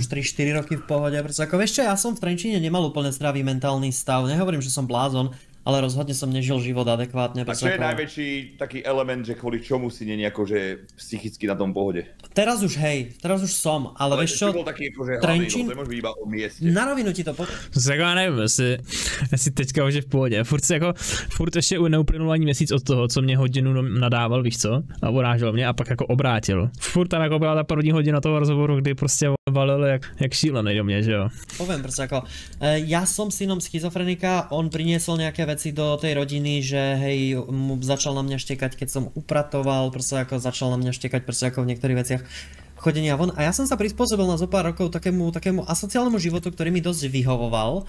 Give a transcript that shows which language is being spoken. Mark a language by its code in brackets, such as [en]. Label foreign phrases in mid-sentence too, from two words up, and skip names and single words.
[sk] 3-4 roky v pohode, pretože ako vieš čo, ja som v Trenčíne nemal úplne zdravý mentálny stav, nehovorím, že som blázon, ale rozhodne som nežil život adekvátne. A čo je najväčší taký element, že kvôli čomu si nie akože psychicky na tom pohode? Teraz už hej, teraz už som, ale vieš čo, bol taký akože Trenčín... hlavný, to môže byť iba o mieste. Na rovinu ti to [cs] Tak já nevím, jestli teďka už je v pohodě. Furt ještě neuplynul ani měsíc od toho, co mě hodinu nadával, víš co? A urážel mě a pak jako obrátil. Furt tam jako byla ta první hodina toho rozhovoru, kdy prostě valil jak šílený do mě, že jo? [sk] Poviem proste ako, ja som synom schizofrenika, on priniesol nejaké veci do tej rodiny, že hej, mu začal na mňa štekať, keď som upratoval, proste ako začal na mňa štekať, proste ako v niektorých veciach chodenia von. A ja som sa prispôsobil na zo pár rokov takému asociálnemu životu, ktorý mi dosť vyhovoval.